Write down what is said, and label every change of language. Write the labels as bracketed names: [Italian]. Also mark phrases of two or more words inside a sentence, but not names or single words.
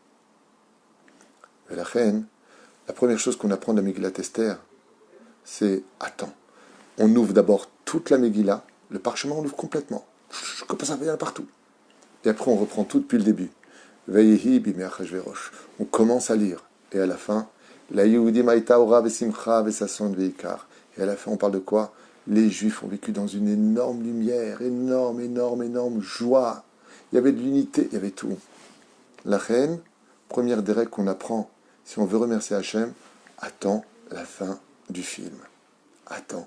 [French] Et la reine, la première chose qu'on apprend de la Megillat Esther, c'est attends. On ouvre d'abord toute la Megillah, le parchemin on l'ouvre complètement. Comme ça vient partout. Et après on reprend tout depuis le début. [Hebrew] ויהי בימי אחשורוש. [French] On commence à lire. Et à la fin, [Hebrew] ליהודים הייתה אורה ושמחה וששון ויקר. [French] Et à la fin, on parle de quoi? Les Juifs ont vécu dans une énorme lumière, énorme joie. Il y avait de l'unité, il y avait tout. La reine, première des règles qu'on apprend, si on veut remercier Hachem, attends la fin du film. Attends.